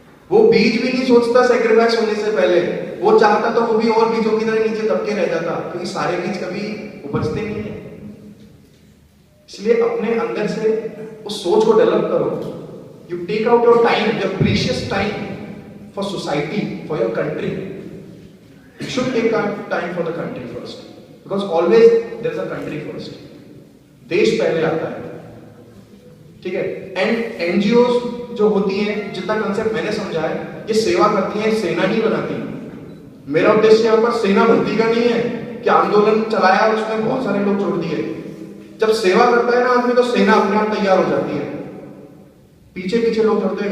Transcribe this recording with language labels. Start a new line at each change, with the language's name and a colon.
Hindi: वो बीज भी नहीं सोचता सेक्रीफाइस होने से पहले, वो चाहता तो वो भी और बीजों की तरह नीचे दबके रह जाता, क्योंकि सारे बीज कभी उपजते नहीं है। इसलिए अपने अंदर से उस सोच को डेवलप करो।
English: You take out your time, your precious time for society, for your country. You should take out time for the country first, because always there is a country first.
Hindi: देश पहले आता है, ठीक है। एंड एनजीओ जो होती हैं, जितना कंसेप्ट मैंने समझा है, ये सेवा करती हैं, सेना नहीं बनाती। मेरा उद्देश्य यहाँ पर सेना भर्ती का नहीं है कि आंदोलन चलाया और उसमें बहुत सारे लोग जोड़ दिए। जब सेवा करता है ना आदमी, तो सेना अपने आप तैयार हो जाती है, पीछे पीछे लोग जुड़ते हैं।